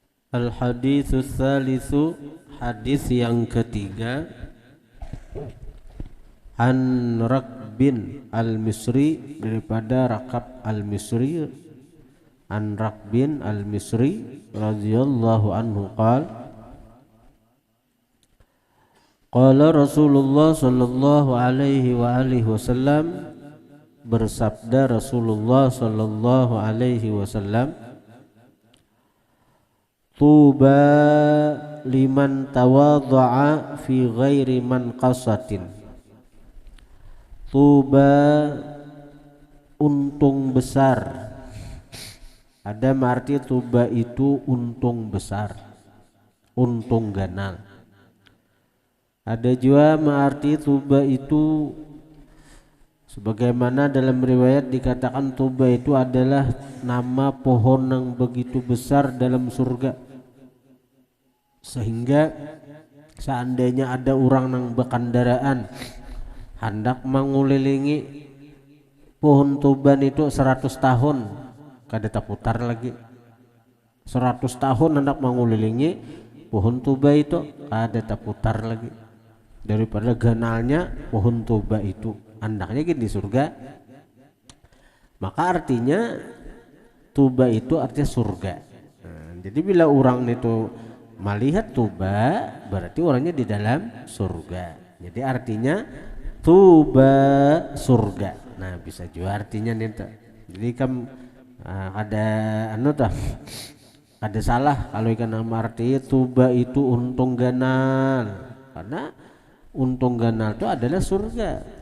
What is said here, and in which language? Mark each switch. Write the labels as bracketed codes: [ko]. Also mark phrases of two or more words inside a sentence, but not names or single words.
[ar] الحديث الثالث, [bjn] hadis yang ketiga. [ar] عن ركب المصري, [bjn] daripada Rakab al-Misri. [ar] عن ركب المصري رضي الله عنه قال رسول الله صلى الله عليه وعلى آله وسلم, bersabda رسول الله صلى الله عليه وسلم، طوبى لمن تواضع في غير منقصة. [bjn] Tuba, untung besar. Ada arti tuba itu untung besar, untung ganal. Ada juga arti tuba itu sebagaimana dalam riwayat dikatakan tuba itu adalah nama pohon yang begitu besar dalam surga, sehingga seandainya ada orang yang berkendaraan hendak mengulilingi pohon tuban itu 100 tahun kada terputar lagi. 100 tahun hendak mengulilingi pohon tuba itu kada terputar lagi, daripada ganalnya pohon tuba itu. Andaknya di surga. Maka artinya tuba itu artinya surga. Jadi bila orang itu melihat tuba, berarti orangnya di dalam surga. Jadi artinya tuba surga. Nah, bisa juga artinya nih. Jadi ada ada salah kalau ikan nama arti tuba itu untung ganal, karena untung ganal itu adalah surga.